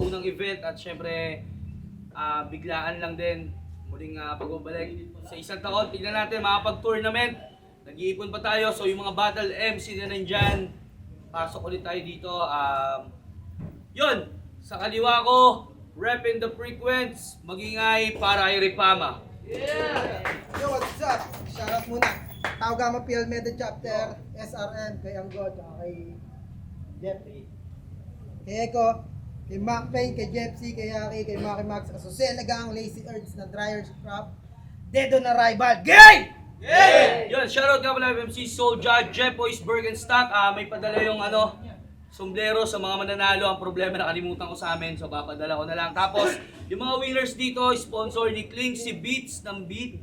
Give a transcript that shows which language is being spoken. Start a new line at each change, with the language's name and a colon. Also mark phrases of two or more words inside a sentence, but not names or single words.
Filipino: Unang event at syempre biglaan lang din. Muling pagbabalik sa isang taon. Tignan natin, makapag-tournament. Nag-iipon pa tayo. So yung mga
English: battle MC
Filipino: na nandyan, pasok ulit tayo dito. Yun, sa kaliwa ko,
English: rep in the frequents,
Filipino: magingay para kay Ripama.
English: Yo, what's up?
Filipino: Shoutout muna. Taogama PL Meda Chapter, SRN, kay Anggod, kay Jeffrey. Kay Eko, kay Mac Payne, kay Jepsy, kay Yaki, kay Maki Max, Asusel Nagang, Lazy Earths ng Dryers Crop, Dedo na Rival, Gay! Yun, shoutout nga pala MC Soulja, Jeff Boys Bergenstock. May padala yung sombrero sa mga mananalo. Ang problema, nakalimutan ko sa amin, so papadala ko na lang. Tapos, yung mga winners dito, sponsor ni Kling, si Beats ng Beat.